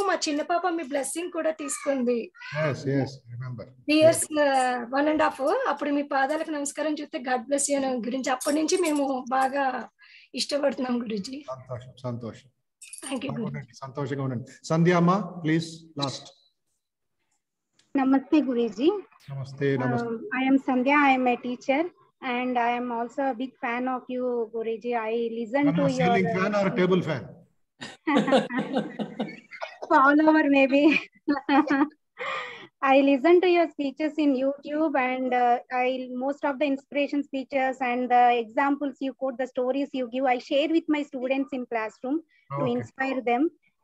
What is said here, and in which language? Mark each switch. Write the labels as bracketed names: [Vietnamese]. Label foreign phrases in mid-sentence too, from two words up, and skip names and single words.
[Telugu] మా చిన్న పాప మీ బ్లెస్సింగ్ కూడా తీసుకుంది. 3 years 1.5. అప్పుడు మీ పాదాలకు నమస్కారం చూస్తే [English] God bless you [Telugu] గురించి అప్పటి నుంచి మేము బాగా ఇష్టపడుతున్నాం గురూజీ. సంతోషం, సంతోషం. [English] thank you Guruji. [Telugu] సంతోషంగా ఉండండి. సంధ్య అమ్మ, [English] please last. Namaste Guruji. Namaste, namaste. I am Sandhya. I am a teacher and I am also a big fan of you, Guruji. I listen to your ceiling fan or table fan? Follower maybe. I listen to your speeches in YouTube and most of the inspiration speeches and the examples you quote, the stories you give, I share with my students in classroom to inspire them.